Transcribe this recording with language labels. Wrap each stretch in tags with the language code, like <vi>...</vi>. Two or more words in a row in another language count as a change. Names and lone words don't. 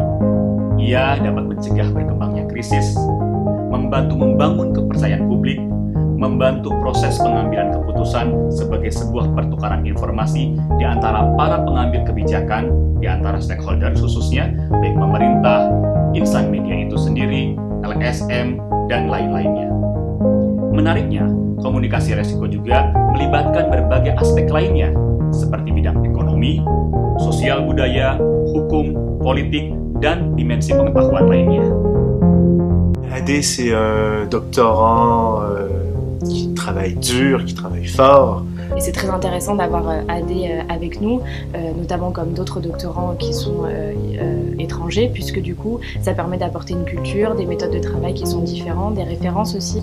<id>Ia dapat mencegah berkembangnya krisis, membantu membangun kepercayaan publik, membantu proses pengambilan keputusan sebagai sebuah pertukaran informasi di antara para pengambil kebijakan, di antara stakeholder khususnya, baik pemerintah, insan media itu sendiri, LSM, dan lain-lainnya. Menariknya, komunikasi resiko juga melibatkan berbagai aspek lainnya, seperti bidang ekonomi, sosial budaya, hukum, politik, dan dimensi pengetahuan lainnya.</id> <fr>Adé, c'est un doctorant qui travaille dur, qui travaille fort. Et c'est très intéressant d'avoir Adé avec nous, notamment comme d'autres doctorants qui sont étrangers, puisque du coup, ça permet d'apporter une culture, des méthodes de travail qui sont différentes, des références aussi.</fr>